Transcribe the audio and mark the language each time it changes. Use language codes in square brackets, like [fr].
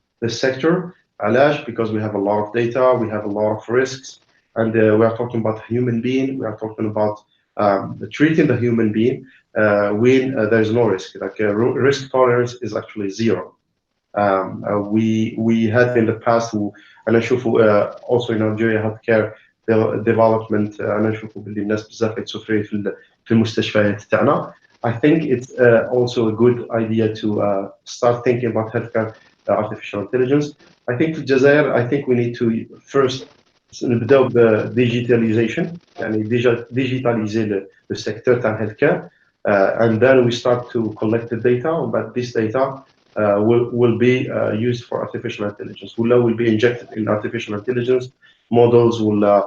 [en] This sector, [ar] علاش? [en] Because we have a lot of data, we have a lot of risks, and we are talking about human being. We are talking about treating the human being when there is no risk. Like risk tolerance is actually zero. We had in the past, and I should also in Algeria healthcare development. [ar] أنا نشوفه باللي الناس بزاف يتسوفري في المستشفيات تاعنا. [en] I think it's also a good idea to start thinking about healthcare artificial intelligence. I think [ar] في الجزائر, [en] I think we need to first [ar] نبداو بال [en] digitalization, [ar] يعني [fr] digitaliser le secteur [ar] تاع [en] healthcare, and then we start to collect the data, but this data will be used for artificial intelligence. Will be injected in artificial intelligence models, will